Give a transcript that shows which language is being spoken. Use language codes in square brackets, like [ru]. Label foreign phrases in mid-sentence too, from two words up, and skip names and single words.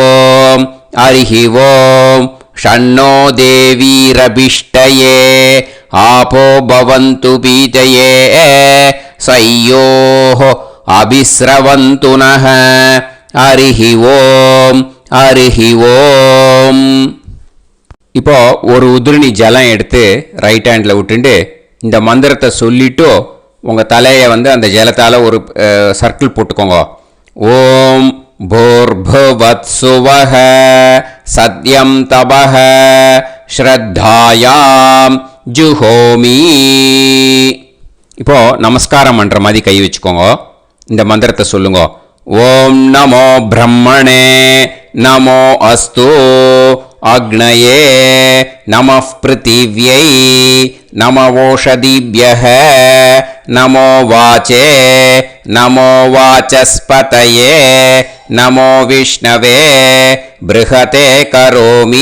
[sa] ॐ षण्णो देवीरभिष्टये आपो भवन्तु पीतये सयोः अभिस्रवन्तु नः हरिः ॐ [ta] இப்போ ஒரு உதிரணி ஜலம் எடுத்து [en] right hand [ta] விட்டுண்டு இந்த மந்திரத்தை சொல்லிட்டு உங்கள் தலையை வந்து அந்த ஜலத்தால் ஒரு சர்க்கிள் போட்டுக்கோங்க. [sa] ஓம் भूर्भुवत्सुवः सत्यं तपः श्रद्धायां जुहोमि. [ta] இப்போ நமஸ்காரம் பண்ணுற மாதிரி கை வச்சுக்கோங்க. இந்த மந்திரத்தை சொல்லுங்க. [sa] ॐ नमो ब्रह्मणे नमो अस्तु अग्नये नमः पृथिव्यै नमओषधीभ्यः नमो वाचे नमो वाचस्पतये नमो विष्णवे बृहते करोमि.